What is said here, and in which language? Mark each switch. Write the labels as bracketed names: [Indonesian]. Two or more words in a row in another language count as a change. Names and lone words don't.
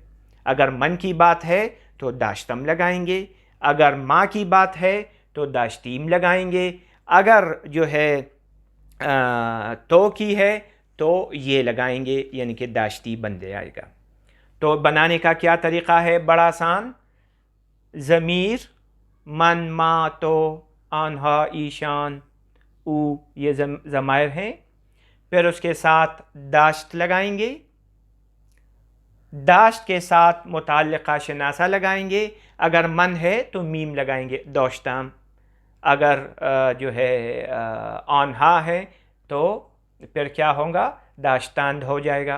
[Urdu] اگر من کی بات ہے تو داشتم لگائیں گے، اگر ماں کی بات ہے تو داشتیم لگائیں گے، اگر جو ہے تو کی ہے تو یہ لگائیں گے، یعنی کہ داشتی بن جائے گا۔ تو بنانے کا کیا طریقہ ہے، بڑا آسان۔ ضمیر [Persian] من، ما، تو، آنہا، ایشان، او [Urdu] یہ ضمائر ہیں۔ پھر اس کے ساتھ داشت لگائیں گے، داشت کے ساتھ متعلقہ شناسہ لگائیں گے۔ اگر من ہے تو میم لگائیں گے، دوشتام۔ اگر جو ہے آنہا ہے تو پھر کیا ہوگا، داشتاند ہو جائے گا۔